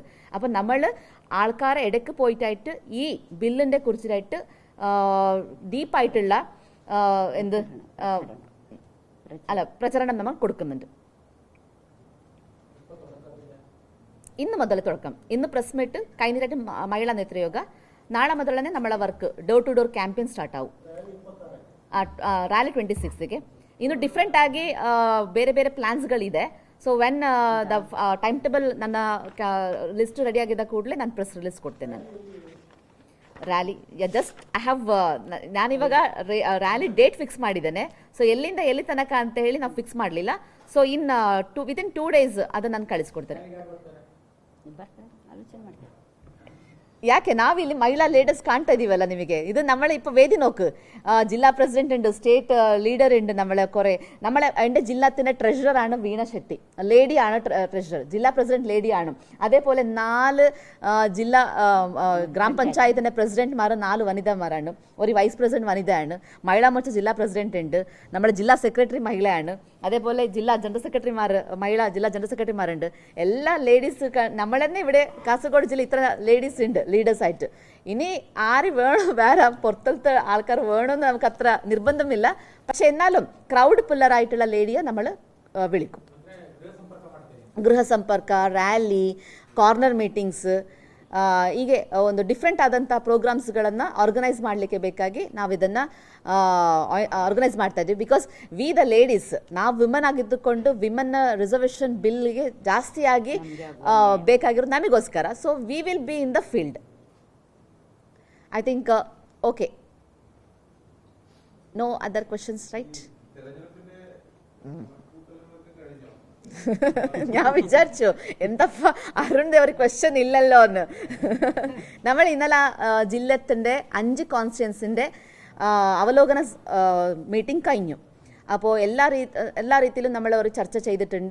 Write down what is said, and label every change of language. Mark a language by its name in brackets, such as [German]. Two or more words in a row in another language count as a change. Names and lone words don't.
[Malayalam] അപ്പം നമ്മൾ ആൾക്കാരെ ഇടയ്ക്ക് പോയിട്ടായിട്ട് ഈ ബില്ലിൻ്റെ കുറിച്ചായിട്ട് ഡീപ്പായിട്ടുള്ള പ്രചരണം നമ്മൾ കൊടുക്കുന്നുണ്ട്. ഇന്ന് മുതൽ തുടക്കം. ഇന്ന് [English] press meet [Malayalam] കഴിഞ്ഞിട്ട് മഹിളാ നേതൃയോഗ. നാളെ മുതൽ തന്നെ നമ്മളെ [English] work door to door campaign start [Malayalam] ಆವು. [Kannada] ರ್ಯಾಲಿ 26ಗೆ ಇನ್ನು ಡಿಫ್ರೆಂಟ್ ಆಗಿ ಬೇರೆ ಬೇರೆ ಪ್ಲಾನ್ಸ್ಗಳಿದೆ. [English] so when the time table [Kannada] ನನ್ನ [English] list ready [Kannada] ಆಗಿದ್ದ ಕೂಡಲೇ ನಾನು [English] press release [Kannada] ಕೊಡ್ತೇನೆ. ನಾನು [English] rally just I have [Kannada] ನಾನಿವಾಗ [English] rally date fix [Kannada] ಮಾಡಿದ್ದೇನೆ. ಸೊ ಎಲ್ಲಿಂದ ಎಲ್ಲಿ ತನಕ ಅಂತ ಹೇಳಿ ನಾವು ಫಿಕ್ಸ್ ಮಾಡಲಿಲ್ಲ. [English] so within 2 days [Kannada] ಅದನ್ನು ನಾನು ಕಳಿಸ್ಕೊಡ್ತೇನೆ. ಯಾಕೆ ನಾವಿಲ್ಲಿ ಮಹಿಳಾ ಲೀಡರ್ಸ್ ಕಾಣ್ತಾ ಇದೀವಲ್ಲ ನಿಮಗೆ. [Malayalam] ಇದು നമ്മളെ ഇപ്പോൾ വേദി നോക്ക്. ജില്ലാ പ്രസിഡന്റ് ഉണ്ട്, [English] state leader [Malayalam] ഉണ്ട്, എൻ്റെ ജില്ലാത്തിൻ്റെ ട്രഷററാണ് വീണ ഷെട്ടി, ലേഡിയാണ് ട്രഷറർ. ജില്ലാ പ്രസിഡന്റ് ലേഡിയാണ്. അതേപോലെ 4 ജില്ലാ ഗ്രാമപഞ്ചായത്തിൻ്റെ പ്രസിഡന്റ്മാർ 4 വനിതമാരാണ്. ഒരു [English] vice president [Malayalam] വനിതയാണ്. മഹിളാ മോർച്ച ജില്ലാ പ്രസിഡന്റ് ഉണ്ട്. നമ്മുടെ ജില്ലാ സെക്രട്ടറി മഹിളയാണ്. അതേപോലെ ജില്ലാ [English] general secretaries, [Malayalam] മഹിളാ ജില്ലാ ജനറൽ സെക്രട്ടറിമാരുണ്ട്. എല്ലാ ലേഡീസ്, നമ്മൾ തന്നെ ഇവിടെ കാസർഗോഡ് ജില്ല ഇത്ര ലേഡീസ് ഉണ്ട് ലീഡേഴ്സായിട്ട്. ഇനി ആര് വേണം, വേറെ പുറത്തത്തെ ആൾക്കാർ വേണമെന്ന് നമുക്ക് അത്ര നിർബന്ധമില്ല. പക്ഷെ എന്നാലും ക്രൗഡ് പില്ലറായിട്ടുള്ള ലേഡിയെ നമ്മൾ വിളിക്കും. [Kannada] ಗೃಹ ಸಂಪರ್ಕ, ರ್ಯಾಲಿ, [English] corner meetings, [Kannada] ಹೀಗೆ ಒಂದು ಡಿಫ್ರೆಂಟ್ ಆದಂಥ ಪ್ರೋಗ್ರಾಮ್ಸ್ಗಳನ್ನು ಆರ್ಗನೈಸ್ ಮಾಡಲಿಕ್ಕೆ ಬೇಕಾಗಿ ನಾವು ಇದನ್ನು ಆರ್ಗನೈಸ್ ಮಾಡ್ತಾ ಇದ್ದೀವಿ. [English] because we the ladies, [Kannada] ನಾವು ವಿಮನ್ ಆಗಿದ್ದುಕೊಂಡು [English] women reservation bill [Kannada] ಜಾಸ್ತಿಯಾಗಿ ಬೇಕಾಗಿರೋದು ನಮಗೋಸ್ಕರ. [English] So we will be in the field. I think okay. No other questions, right? [Malayalam] ഞാൻ വിചാരിച്ചു എന്തപ്പ അരുൺ ഒരു ക്വസ്റ്റ്യൻ ഇല്ലല്ലോ എന്ന്. നമ്മൾ ഇന്നലെ ജില്ലത്തിൻ്റെ 5 കോൺസ്റ്റിറ്റ്യൻസിൻ്റെ അവലോകന മീറ്റിംഗ് കഴിഞ്ഞു. അപ്പോൾ എല്ലാ രീതിയിലും നമ്മൾ ഒരു ചർച്ച ചെയ്തിട്ടുണ്ട്.